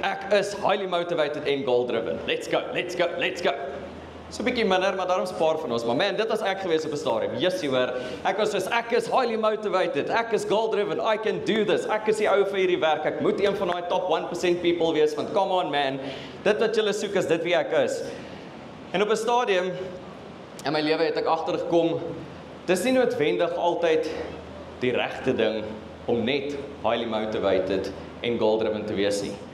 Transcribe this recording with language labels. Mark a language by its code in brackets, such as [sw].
[af] Ek is highly motivated en goal-driven. [en] Let's go, let's go, let's go. [af] So 'n bietjie minder, maar daarom 'n paar van ons. Maar man, dit was ek gewees op 'n stadium. Jessie hoor, ek was soos, ek is highly motivated, ek is goal-driven, [en] I can do this. [af] Ek is die ou vir hierdie werk. Ek moet een van daai [en] top 1% people [af] wees, want [en] come on man, [af] dit wat julle soek is dit wie ek is. En op 'n stadium in my lewe het ek agtergekom, dis nie noodwendig altyd die regte ding om net highly motivated en goal-driven te wees nie.